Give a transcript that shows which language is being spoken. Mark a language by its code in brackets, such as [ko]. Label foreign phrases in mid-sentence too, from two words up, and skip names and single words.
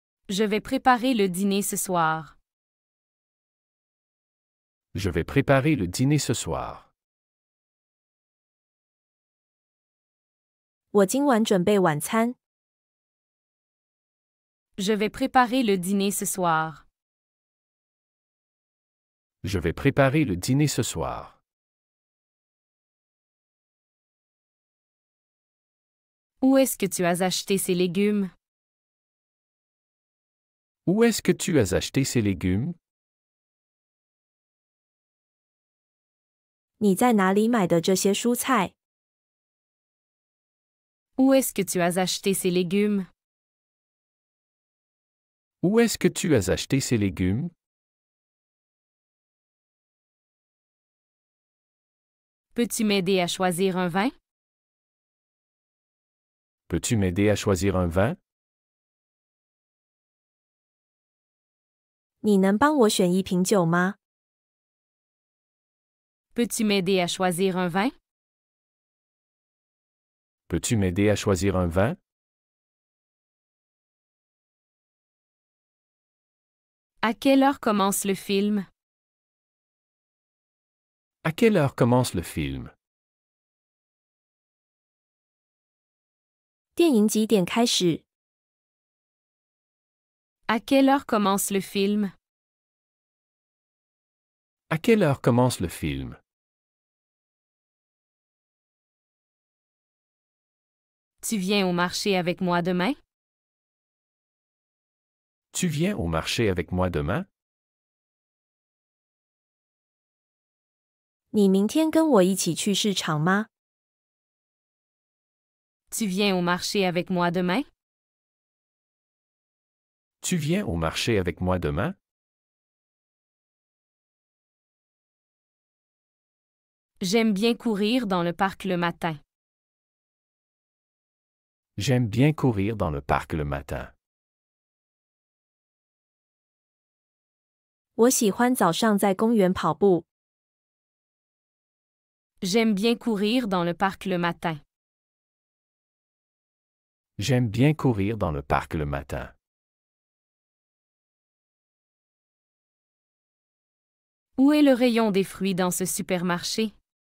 [fr] Je vais préparer le dîner ce soir. Je vais préparer le dîner ce soir. [zh] 我今晚准备晚餐。 [fr] Je vais préparer le dîner ce soir. Je vais préparer le dîner ce soir. Où est-ce que tu as acheté ces légumes? Où est-ce que tu as acheté ces légumes? [zh] 你在哪里买的这些蔬菜？ [fr] Où est-ce que tu as acheté ces légumes? Où est-ce que tu as acheté ces légumes? Peux-tu m'aider à choisir un vin? Peux-tu m'aider à choisir un vin? [zh] 你能帮我选一瓶酒吗？ [fr] Peux-tu m'aider à choisir un vin? Peux-tu m'aider à choisir un vin? À quelle heure commence le film? À quelle heure commence le film? [zh] 电影几点开始？ [fr] À quelle heure commence le film? À quelle heure commence le film? Tu viens au marché avec moi demain? Tu viens au marché avec moi demain? [zh] 你明天跟我一起去市场吗？ [fr] Tu viens au marché avec moi demain? Tu viens au marché avec moi demain? J'aime bien courir dans le parc le matin. J'aime bien courir dans le parc le matin. [zh] 我喜欢早上在公园跑步。 [fr] J'aime bien courir dans le parc le matin. J'aime bien courir dans le parc le matin. Où est le rayon des fruits dans ce supermarché?